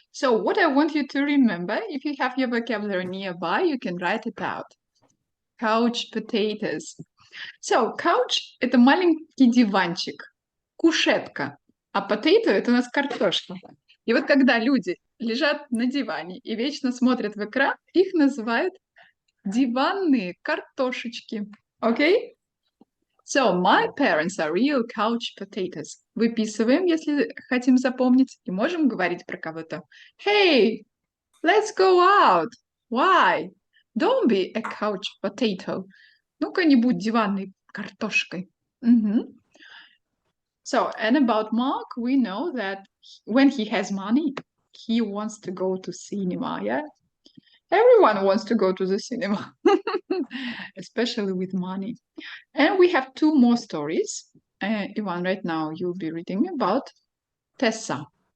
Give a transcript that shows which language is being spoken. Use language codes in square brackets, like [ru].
[en] So what I want you to remember, if you have your vocabulary nearby, you can write it out. Couch potatoes. [ru] So, couch – это маленький диванчик, кушетка, а potato – это у нас картошка. И вот когда люди лежат на диване и вечно смотрят в экран, их называют диванные картошечки. [en] Okay? So, my parents are real couch potatoes. [ru] Выписываем, если хотим запомнить, и можем говорить про кого-то. [en] Hey, let's go out. Why? Don't be a couch potato. [ru] Ну-ка, не будь диванной картошкой. Mm-hmm. [en] So, and about Mark, we know that when he has money, he wants to go to cinema, yeah? Everyone wants to go to the cinema, especially with money. And we have two more stories. Ivan, right now you'll be reading about Tessa.